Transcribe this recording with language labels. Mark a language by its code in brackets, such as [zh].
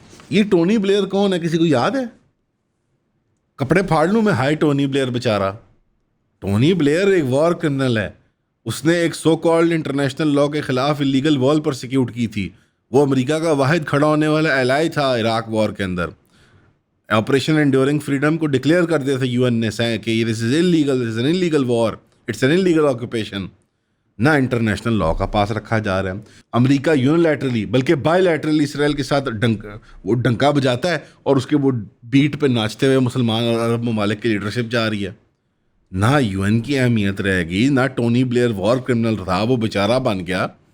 [ur] یہ Tony Blair کون ہے, کسی کو یاد ہے؟ کپڑے پھاڑ لوں میں, ہائی ٹونی بلیئر بیچارہ. ٹونی بلیئر ایک وار کرنل ہے, اس نے ایک سو کالڈ انٹرنیشنل لا کے خلاف اللیگل وال پرسیکیوٹ کی تھی. وہ امریکہ کا واحد کھڑا ہونے والا ایلائی تھا عراق وار کے اندر. آپریشن انڈیورنگ فریڈم کو ڈکلیئر کر دیا تھا UN نے کہ [en] This is illegal, this is an illegal war, it's an illegal occupation. [ur] نہ انٹرنیشنل لا کا پاس رکھا جا رہا ہے. امریکہ یونیلیٹرلی بلکہ بائی لیٹرلی اسرائیل کے ساتھ وہ ڈنکا بجاتا ہے اور اس کے وہ بیٹ پہ ناچتے ہوئے مسلمان اور عرب ممالک کی لیڈرشپ جا رہی ہے. نہ UN کی اہمیت رہے گی, نہ ٹونی بلیئر وار کرمنل تھا, وہ بیچارہ بن گیا.